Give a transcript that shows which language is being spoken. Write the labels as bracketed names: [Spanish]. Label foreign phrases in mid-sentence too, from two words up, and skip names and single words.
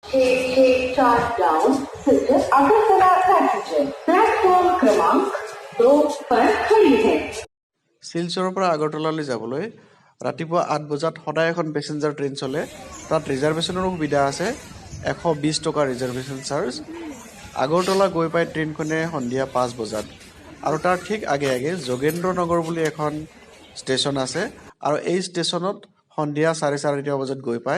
[Hindi] डाउन सिस्टर अगरतला पैसेंजर प्लेटफॉर्म क्रमांक 2 पर खड़ी है। [Assamese] শিলচৰৰ পৰা আগৰতলালৈ যাবলৈ ৰাতিপুৱা 8 বজাত সদায় এখন পেছেঞ্জাৰ ট্ৰেইন চলে। তাত ৰিজাৰ্ভেশ্যনৰো সুবিধা আছে। 120 টকা ৰিজাৰ্ভেশ্যন চাৰ্জ। আগৰতলা গৈ পাই ট্ৰেইনখনে সন্ধিয়া 5 বজাত। আৰু তাৰ ঠিক আগে আগে যোগেন্দ্ৰ নগৰ বুলি এখন ষ্টেচন আছে আৰু এই ষ্টেচনত সন্ধিয়া 4:30 বজাত গৈ পায়।